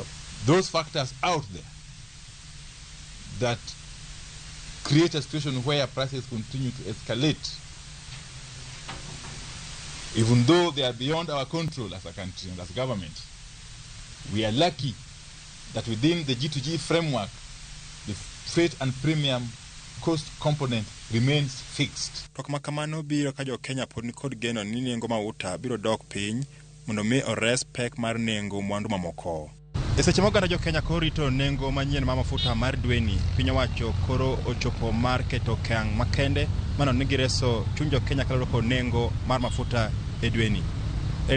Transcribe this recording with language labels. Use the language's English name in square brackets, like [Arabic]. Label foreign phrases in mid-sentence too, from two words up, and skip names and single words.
[English] Those factors out there that create a situation where prices continue to escalate, even though they are beyond our control as a country and as government, we are lucky that within the G2G framework, the freight and premium cost component remains fixed. [Luo (Kenya and Tanzania)] Tok makamano biro ka Jo-Kenya pod ni kod geno ni nengo mauta biro dok piny mondo mi ores pek mar nengo mwandu mamoko. E seche moganda Jo-Kenya koro rito nengo manyien mar mafuta mar dweni, piny owacho koro ochopo mar keto okang' makende mano ni gireso chuny Jo-Kenya kaloro kod nengo mar mafuta e dweni.